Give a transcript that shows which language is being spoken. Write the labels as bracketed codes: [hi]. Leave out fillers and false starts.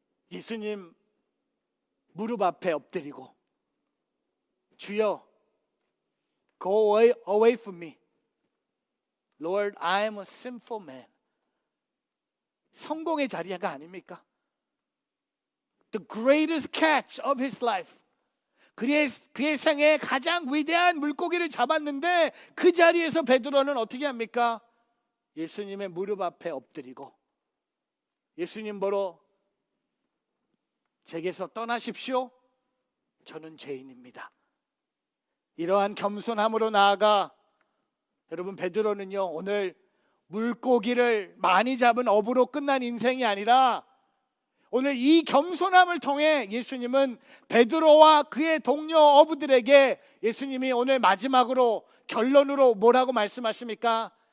[ko] 예수님 무릎 앞에 엎드리고 주여, [en] go away from me. Lord, I am a sinful man. [ko] 성공의 자리가 아닙니까? [en] The greatest catch of his life. [ko] 그의 생애 가장 위대한 물고기를 잡았는데 그 자리에서 베드로는 어떻게 합니까? 예수님의 무릎 앞에 엎드리고 예수님 보러 제게서 떠나십시오. 저는 죄인입니다. 이러한 겸손함으로 나아가 여러분, 베드로는요, 오늘 물고기를 많이 잡은 어부로 끝난 인생이 아니라 오늘 이 겸손함을 통해 예수님은 베드로와 그의 동료 어부들에게 예수님이 오늘 마지막으로 결론으로 뭐라고 말씀하십니까?